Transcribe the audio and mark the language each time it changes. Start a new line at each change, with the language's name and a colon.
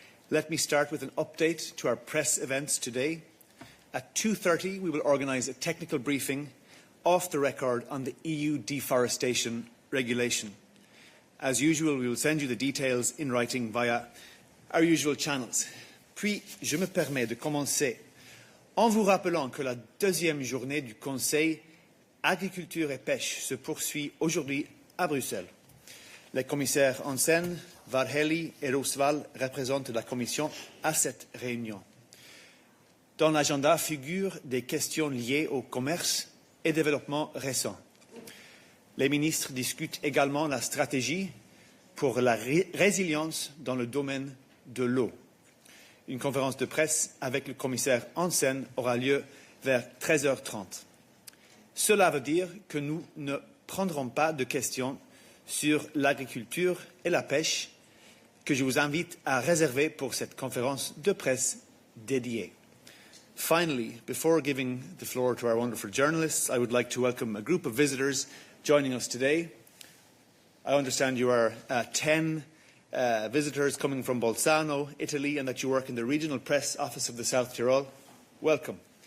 English: Let me start with an update to our press events today. At 2:30 we will organise a technical briefing off the record on the EU Deforestation regulation. As usual, we will send you the details in writing via our usual channels.
French: Puis, je me permets de commencer en vous rappelant que la deuxième journée du Conseil Agriculture et Pêche se poursuit aujourd'hui à Bruxelles. Les commissaires Hansen, Varhelyi et Roosevelt représentent la Commission à cette réunion. Dans l'agenda figurent des questions liées au commerce et développement récent. Les ministres discutent également la stratégie pour la résilience dans le domaine de l'eau. Une conférence de presse avec le commissaire Hansen aura lieu vers 13h30. Cela veut dire que nous ne prendrons pas de questions sur l'agriculture et la pêche que je vous invite à réserver pour cette conférence de presse dédiée.
English: Finally, before giving the floor to our wonderful journalists, I would like to welcome a group of visitors joining us today. I understand you are 10 visitors coming from Bolzano, Italy, and that you work in the Regional Press Office of the South Tyrol. Welcome.